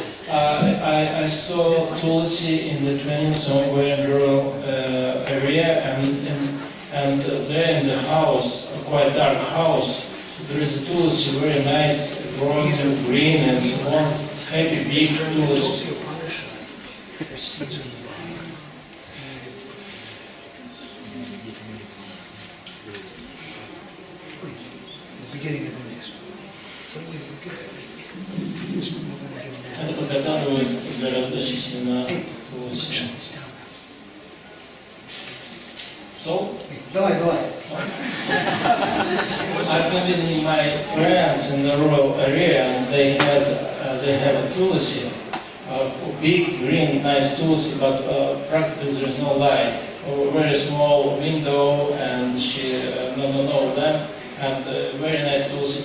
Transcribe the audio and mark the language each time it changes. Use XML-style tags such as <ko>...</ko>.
<en>I saw Tulsi in the train somewhere in rural area, and there in the house, a quite dark house, there is a Tulsi, very nice, growing and green and so on, heavy big Tulsi. Beginning of the next one.</en> <ru>Это подготавливают для раздачи семена Tulsi.</ru> <en>So,</en> <ru>Давай.</ru> <en>I've been visiting my friends in the rural area, and they have a Tulsi, a big green nice Tulsi, but practically there's no light. A very small window, and no lamp, and very nice Tulsi.</en>